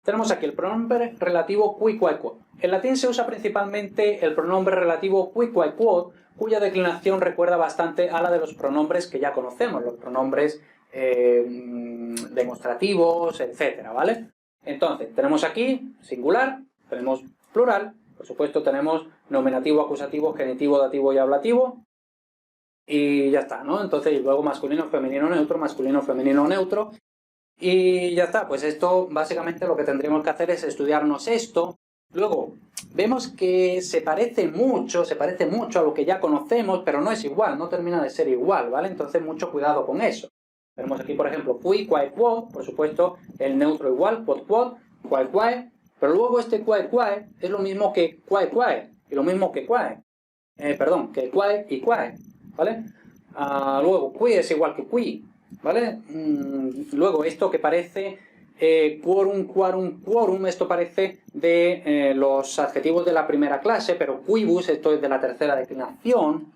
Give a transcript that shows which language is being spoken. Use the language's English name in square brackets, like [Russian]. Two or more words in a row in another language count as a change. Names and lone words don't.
[Spanish] Tenemos aquí el pronombre relativo [Latin] qui, quae, quod. [Spanish] En latín se usa principalmente el pronombre relativo [Latin] qui, quae, quod, [Spanish] cuya declinación recuerda bastante a la de los pronombres que ya conocemos, los pronombres demostrativos, etcétera, ¿vale? Entonces, tenemos aquí singular, tenemos plural, por supuesto tenemos nominativo, acusativo, genitivo, dativo y ablativo, y ya está, ¿no? Entonces, y luego masculino, femenino, neutro, masculino, femenino, neutro, y ya está. Pues esto, básicamente, lo que tendríamos que hacer es estudiarnos esto. Luego, vemos que se parece mucho a lo que ya conocemos, pero no es igual, no termina de ser igual, ¿vale? Entonces, mucho cuidado con eso. Tenemos aquí, por ejemplo, [Latin] qui, quae, quod, [Spanish] por supuesto, el neutro igual, [Latin] quod, quod, quae, quae, [Spanish] pero luego este [Latin] quae, quae [Spanish] es lo mismo que [Latin] quae, quae, [Spanish] y lo mismo que quae, que quae y quae, ¿vale? Luego, qui es igual que qui, ¿vale? Luego, esto que parece [Latin] quorum, quorum, quorum, [Spanish] esto parece de los adjetivos de la primera clase, pero quibus, esto es de la tercera declinación.